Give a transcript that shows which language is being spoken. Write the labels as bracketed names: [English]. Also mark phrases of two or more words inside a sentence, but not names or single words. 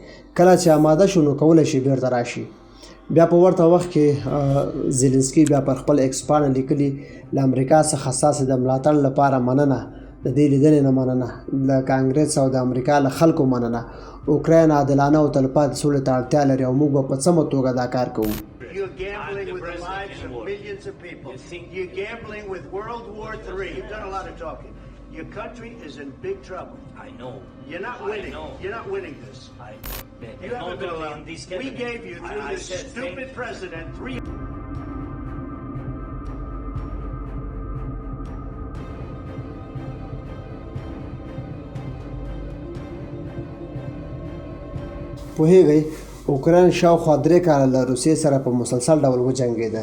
[Pashto] کله چې آماده شو نو کولی شي بېرته راشي. بیا په ورته وخت کې زيلنسکي بیا پر خپل ایکس پاڼه لیکلي له امریکا څخه ستاسې د ملاتړ لپاره مننه، د دې لیدنې نه مننه، له کانګرس او د امریکا له خلکو مننه. اوکراین عادلانه او تلپاتې سولې ته اړتیا لري او موږ به په سمه توګه دا کار کوو. [English] You're gambling with the lives of millions of people. You're gambling with World War III. You've done a lot of talking. Your country is in big trouble. I know. You're not winning. You're not winning this. You haven't been allowed. We gave you, through this stupid president, 3... [Pashto] پوهیږئ اوکراین شاوخوا 3 کاله له روسیې سره په مسلسل ډول وجنګېده.